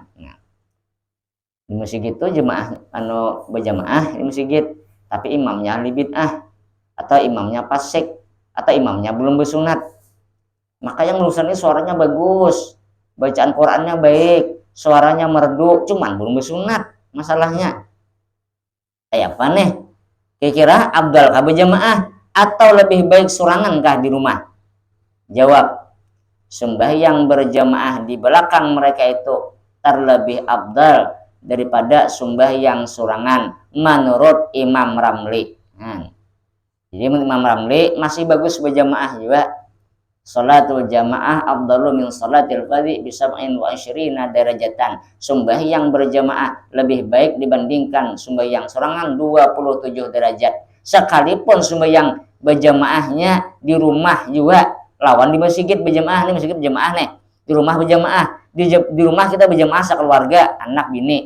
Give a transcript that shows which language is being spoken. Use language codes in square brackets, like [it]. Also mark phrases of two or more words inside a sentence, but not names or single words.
[id] Nah, di masjid itu jemaah berjamaah di masjid, tapi imamnya ahli bid'ah atau imamnya fasik atau imamnya belum bersunat, maka yang lulusan ini suaranya bagus, bacaan Qurannya baik, suaranya merdu, cuman belum bersunat. Masalahnya kayak apa nih? Kira-kira afdal kah berjamaah atau lebih baik sorangan kah di rumah? Jawab, sembahyang berjamaah di belakang mereka itu terlebih afdal daripada sembahyang sorangan menurut Imam Ramli. Jadi Imam Ramli masih bagus berjamaah juga. [ar] صلاة الجماعة أفضل من صلاة الفذ بـ 27 درجة. [id] Sembahyang berjamaah lebih baik dibandingkan sembahyang sorangan 27 derajat. Sekalipun sembahyang berjamaahnya di rumah juga, lawan di masjid berjamaah nih, masjid berjamaah nih, di rumah berjamaah, di rumah kita berjamaah sekeluarga, anak bini.